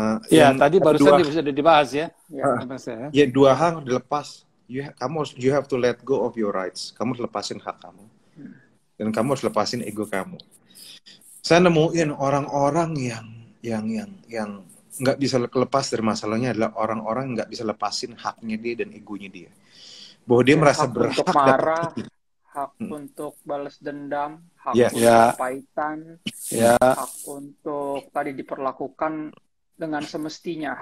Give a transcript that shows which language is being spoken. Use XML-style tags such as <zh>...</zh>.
<id>Tadi barusan bisa dibahas ya. Ya, 2 hal dilepas.</id> <en>You have to let go of your rights.</en> <id>Kamu harus lepasin hak kamu. Dan kamu harus lepasin ego kamu. Saya nemuin orang-orang yang nggak bisa lepas dari masalahnya adalah orang-orang yang nggak bisa lepasin haknya dia dan egonya dia. Bahwa dia merasa berhak untuk marah, hak untuk balas dendam, hak untuk kepahitan, hak untuk tadi diperlakukan dengan semestinya.</id>